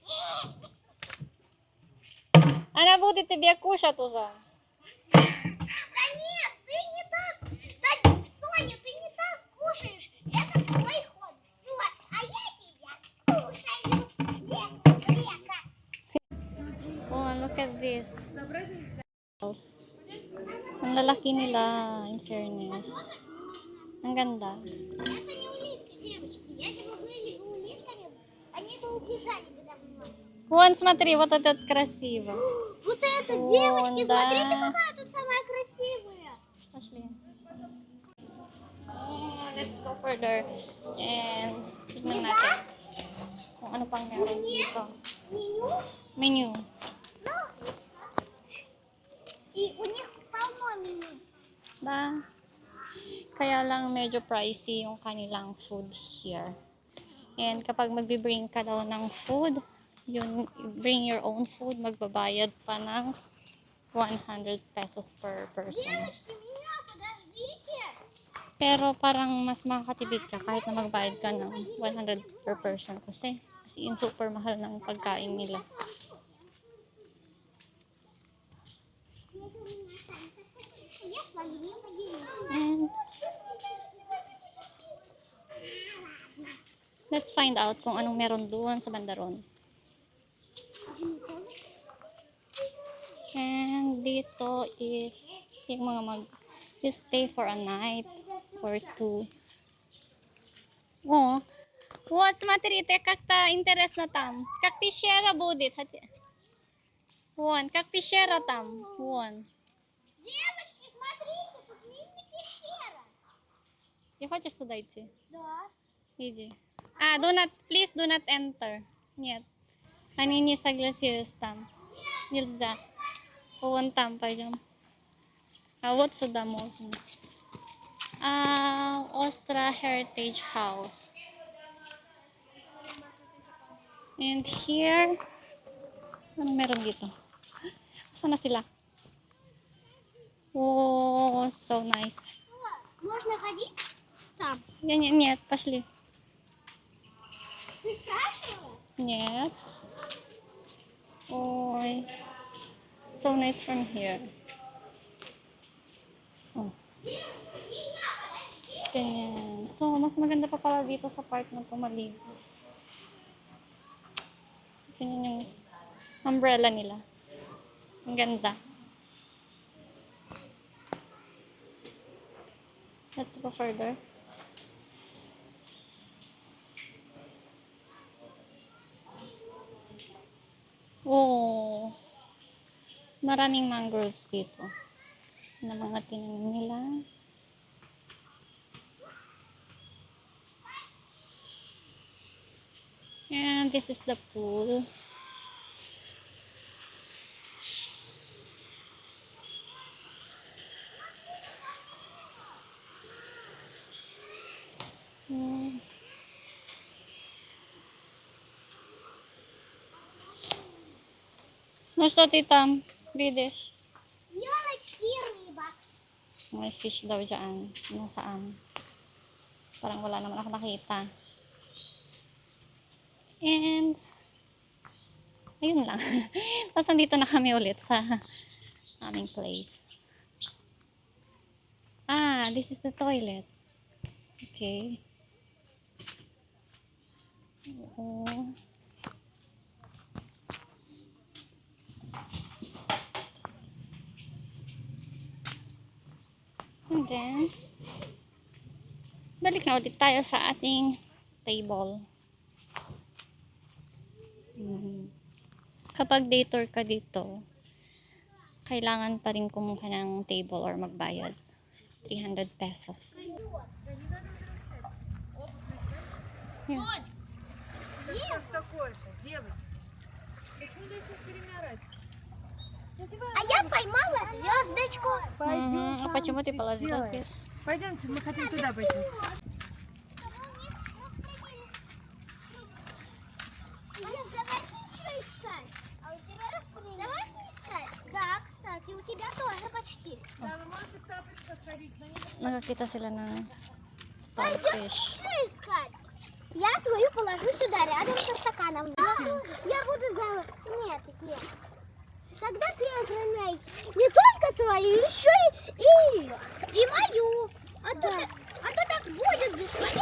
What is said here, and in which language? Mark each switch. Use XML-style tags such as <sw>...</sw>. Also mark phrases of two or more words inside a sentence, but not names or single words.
<ru>Она будет тебе кушать уже. Да нет, ты не так. Да, Соня, ты не так кушаешь. Это твой ход. Все. А я тебя кушаю. Река.</ru> <en>Oh, look at this.</en> <tl>Ang lalaki nila,</tl> <en>in fairness.</en> <tl>Ang ganda.</tl> <ru>Это не улитка, девочки. Если бы были улитками, они бы убежали бы давно. Вон, смотри, вот этот красиво. Вот это, Вон, девочки, да. смотрите, какая тут самая красивая. Пошли.</ru> <en>Oh, let's go further.</en> <tl>And tignan natin kung ano pang meron dito.</tl> <ru>Меню.</ru> <en>Menu.</en> <ru>Ну, и у них полно меню.</ru> <tl>Da. Kaya lang medyo pricey yung kanilang</tl> <en>food here.</en> <tl>And kapag magbe-bring ka daw ng food, yun,</tl> <en>bring your own food,</en> <tl>magbabayad pa ng 100 pesos</tl> <en>per person.</en> <ru>Девочки, меня подождите.</ru> <tl>Pero parang mas makakatipid ka kahit na magbayad ka ng 100</tl> <en>per person</en> <tl>kasi in super mahal ng pagkain nila.</tl> <ru>Я с вами не поделюсь.</ru> <en>And let's find out</en> <tl>kung anong meron doon sa bandaron.</tl> <en>And dito is</en> <tl>yung mga</tl> <en>stay for a night or two.</en> <ru>О, вот смотрите, как-то интересно там. Как пещера будет. Вон, как пещера там. Вон. Девочки, смотрите, тут мини-пещера. Ты хочешь туда идти? Да. Иди. Please do not enter. Нет. Они не согласились там. Нельзя. Вон там пойдем. А вот сюда можно. Ostra Heritage House.</ru> <en>And here,</en> <tl>ano meron dito? Saan na sila?</tl> <en>Oh, so nice.</en> <ru>Можно ходить там? Нет, пошли. Ты спрашивала? Нет. Ой.</ru> <en>So nice from here. Oh.</en> <tl>Ganyan. So, mas maganda pa pala dito sa park na to maligo. Ganyan yung umbrella nila. Ang ganda.</tl> <en>Let's go further. Oh.</en> <tl>Maraming mangroves dito. Na mga tinanim nila.</tl> <en>And this is the pool. Hmm.</en> <ru>Ну что ты там видишь? Елочки и рыба.</ru> <tl>May fish daw dyan. Nasaan? Parang wala naman ako nakita. And, ayun lang. Tapos nandito na kami ulit sa aming place.</tl> <en>This is the toilet. Okay. Oh. And then,</en> <tl>balik na ulit tayo sa ating table. Kapag</tl> <en>day tour</en> <tl>ka dito, kailangan pa rin kumuha ng</tl> <en>table or</en> <tl>magbayad. 300 pesos.</tl> <en>Here.</en> <ru>Да что ж такое-то, девочка? Почему ты сейчас время орать? А я поймала звездочку. А почему ты положила здесь? Пойдемте, мы хотим туда пойти. Давайте еще искать. А у тебя расстрел. Давайте искать. Да, кстати, у тебя тоже почти. Да, вы можете в тапочках ходить, но не</ru> <tl>Nakakita sila ng</tl> <ru>Пойдем</ru> <en>starfish.</en> <ru>еще искать. Я свою положу сюда, рядом со стаканом. Я буду за... Нет, нет. Тогда ты охраняй не только свою, еще и ее. И мою. А то так будет бесполезно.</ru>